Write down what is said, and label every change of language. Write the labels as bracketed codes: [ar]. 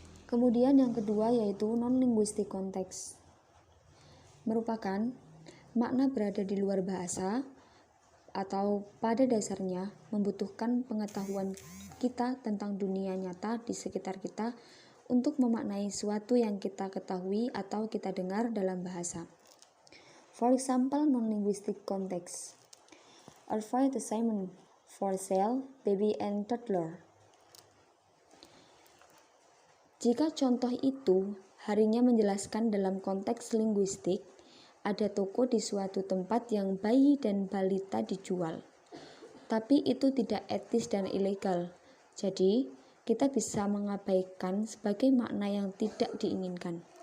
[id] Kemudian yang kedua yaitu non-linguistic context. Merupakan makna berada di luar bahasa atau pada dasarnya membutuhkan pengetahuan kita tentang dunia nyata di sekitar kita untuk memaknai sesuatu yang kita ketahui atau kita dengar dalam bahasa. [en] For example, non-linguistic context. Advertisement for sale, baby and toddler. [id] Jika contoh itu harinya menjelaskan dalam konteks linguistik, ada toko di suatu tempat yang bayi dan balita dijual. Tapi itu tidak etis dan ilegal. Jadi, kita bisa mengabaikan sebagai makna yang tidak diinginkan.